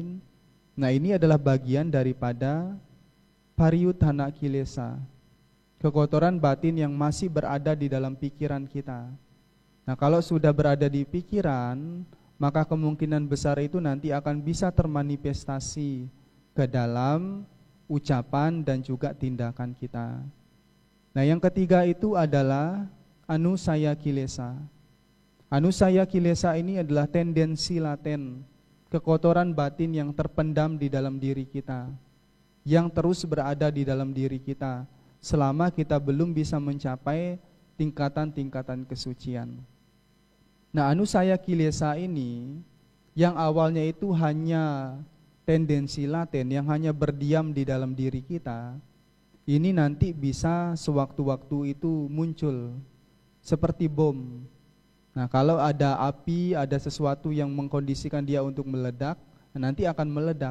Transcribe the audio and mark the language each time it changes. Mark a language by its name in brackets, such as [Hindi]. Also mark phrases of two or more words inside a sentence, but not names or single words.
[Indonesian] Nah, ini adalah bagian daripada [Pali] pariyutana kilesa, [Indonesian] kekotoran batin yang masih berada di dalam pikiran kita. Nah, kalau sudah berada di pikiran, maka kemungkinan besar itu nanti akan bisa termanifestasi ke dalam ucapan dan juga tindakan kita. Nah, yang ketiga itu adalah [Pali] anusaya kilesa. Anusaya kilesa [Indonesian] ini adalah tendensi laten, kekotoran batin yang terpendam di dalam diri kita, yang terus berada di dalam diri kita selama kita belum bisa mencapai tingkatan-tingkatan kesucian. Nah, [Pali] anusaya kilesa [Indonesian] ini yang awalnya itu hanya tendensi laten yang hanya berdiam di dalam diri kita, ini nanti bisa sewaktu-waktu itu muncul seperti bom. Nah, kalau ada api, ada sesuatu yang mengkondisikan dia untuk meledak, nanti akan meledak.